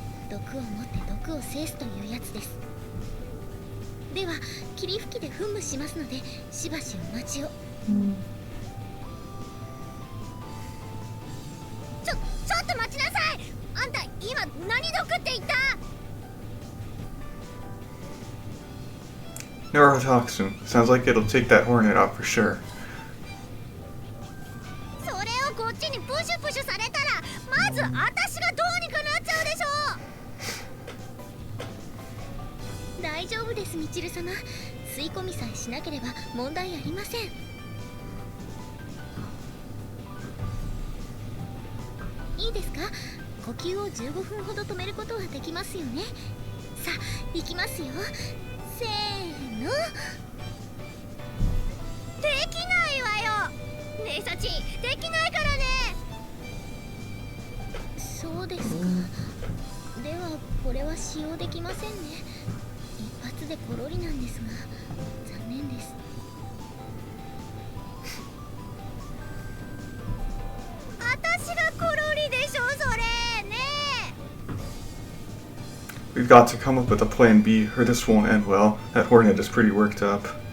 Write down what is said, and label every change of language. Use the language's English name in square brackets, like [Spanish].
[Japanese] 毒を持って毒を制すというやつです。では霧吹きで噴霧しますのでしばしお待ちを。ちょっと待ちなさい。あんた今何毒って言った？ [English] Neurotoxin. Sounds like it'll take that hornet out for sure. [Japanese] それをこっちにプシュプシュされたらまず私がどうにかなっちゃうでしょう。大丈夫です、ミチル様。吸い込みさえしなければ問題ありません。いいですか？呼吸を15分ほど止めることはできますよね。さあ行きますよ。せーの。できないわよ。ねえサチ、できないからね。そうですか。ではこれは使用できませんね。一発でコロリなんですが残念です。私がコロリでしょそれね。 [English] We've got to come up with a plan B, or this won't end well. That hornet is pretty worked up.